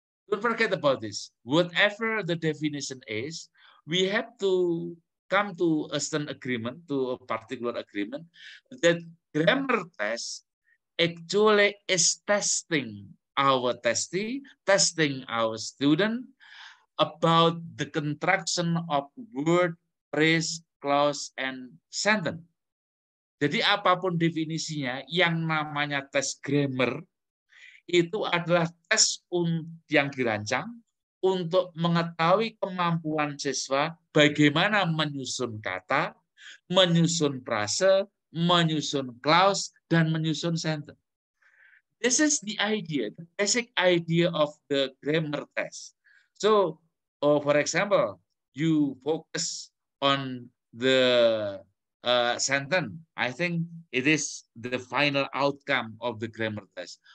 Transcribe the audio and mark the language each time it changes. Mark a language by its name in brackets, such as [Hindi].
[English] Don't forget about this. Whatever the definition is, we have to come to a certain agreement, to a particular agreement, that grammar test actually is testing our testee, testing our student about the construction of word, phrase, clause, and sentence. [Indonesian] Jadi apapun definisinya, yang namanya tes grammar itu adalah tes yang dirancang untuk mengetahui kemampuan siswa bagaimana menyusun kata, menyusun frase, menyusun clause, dan menyusun sentence. [English] This is the idea, the basic idea of the grammar test. So, for example, you focus on the sentence. I think it is the final outcome of the grammar test.